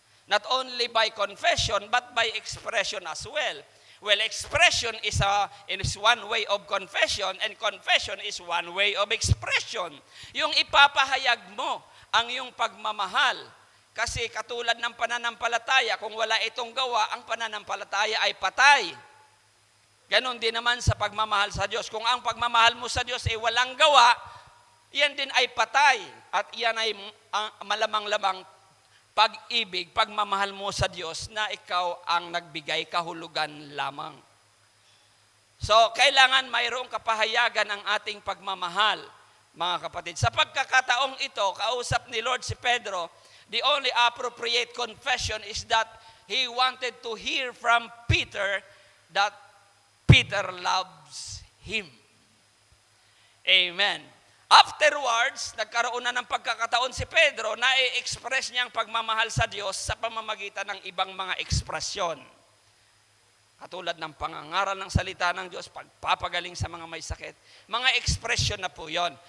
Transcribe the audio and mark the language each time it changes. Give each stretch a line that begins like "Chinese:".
English: Not only by confession, but by expression as well. Well, expression is one way of confession, and confession is one way of expression.
Filipino: Yung ipapahayag mo ang iyong pagmamahal. Kasi katulad ng pananampalataya, kung wala itong gawa, ang pananampalataya ay patay. Ganon din naman sa pagmamahal sa Diyos. Kung ang pagmamahal mo sa Diyos ay walang gawa, yan din ay patay. At yan ay malamang-lamang pag-ibig, pagmamahal mo sa Diyos na ikaw ang nagbigay kahulugan lamang. So, kailangan mayroong kapahayagan ang ating pagmamahal, mga kapatid. Sa pagkakataong ito, kausap ni Lord si Pedro,
English: the only appropriate confession is that he wanted to hear from Peter that Peter loves him. Amen.
Filipino: Afterwards, nagkaroon na ng pagkakataon si Pedro na i-express niya ang pagmamahal sa Diyos sa pamamagitan ng ibang mga ekspresyon. Katulad ng pangangaral ng salita ng Diyos, pagpapagaling sa mga may sakit. Mga ekspresyon na po yon.